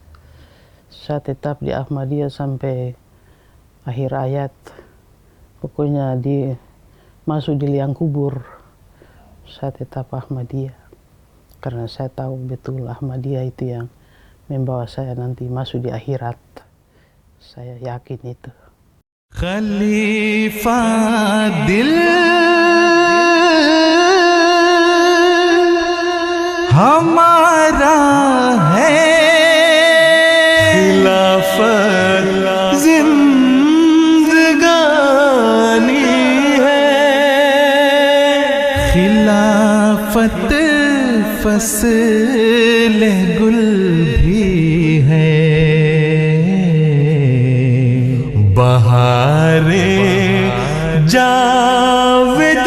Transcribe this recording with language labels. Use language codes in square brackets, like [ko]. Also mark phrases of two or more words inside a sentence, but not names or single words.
[id] Saya tetap di Ahmadiyah sampai akhir hayat. Pokoknya masuk di liang kubur, saya tetap Ahmadiyah. Karena saya tahu betul Ahmadiyah itu yang membawa saya nanti masuk di akhirat. Saya yakin itu. [hi] खलीफा दिल हमारा है, खिलाफत जिंदगानी है, खिलाफत फसल गुल भी है, बहारे जाव